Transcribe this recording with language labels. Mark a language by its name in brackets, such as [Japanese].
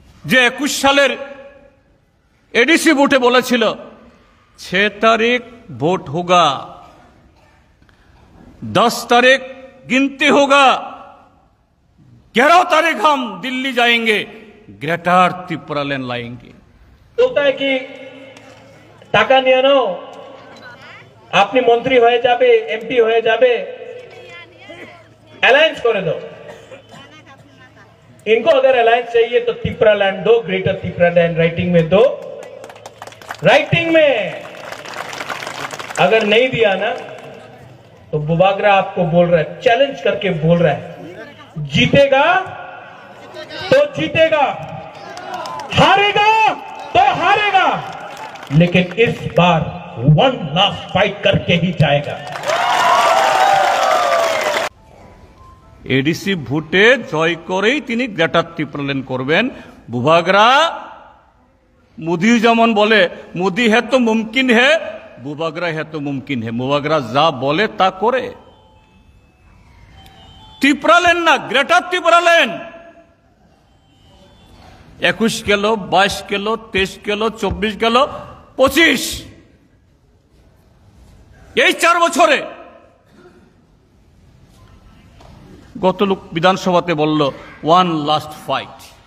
[Bangla] যে 21 সালের [Hindi] एडीसी वोटे বলেছিল 6 तारीख वोट होगा, 10 तारीख गिनती होगा, 11 तारीख हम दिल्ली जाएंगे, ग्रेटर त्रिपुरा लैंड लाएंगे। बोलता है कि टाका [Bangla] নিয়ে নাও, আপনি মন্ত্রী হয়ে যাবে, এমপি হয়ে যাবে, अलायंस করে দাও। [Hindi] इनको अगर अलायंस चाहिए तो त्रिपुरा लैंड दो, ग्रेटर त्रिपुरा लैंड राइटिंग में दो। राइटिंग में अगर नहीं दिया ना तो बुबागरा आपको बोल रहा है, चैलेंज करके बोल रहा है, जीतेगा तो जीतेगा, हारेगा तो हारेगा, लेकिन इस बार 1 लास्ट फाइट करके ही जाएगा। [Bangla] एडीसी ভোটে জয় করেই তিনি গ্রেটার ত্রিপুরা ল্যান্ড করবেন। বুবাগরা मोदी যেমন বলে, [Hindi] मोदी है तो मुमकिन है, बुबागरा है तो मुमकिन है। [Bangla] बुबागरा যা বলে তা করে। ত্রিপুরা ল্যান্ড না, গ্রেটার ত্রিপুরা ল্যান্ড। 21 গেল, 22 গেল, 23 গেল, 24 গেল, 25, এই 4 বছরে গত লোক বিধানসভাতে বলল 1 লাস্ট ফাইট।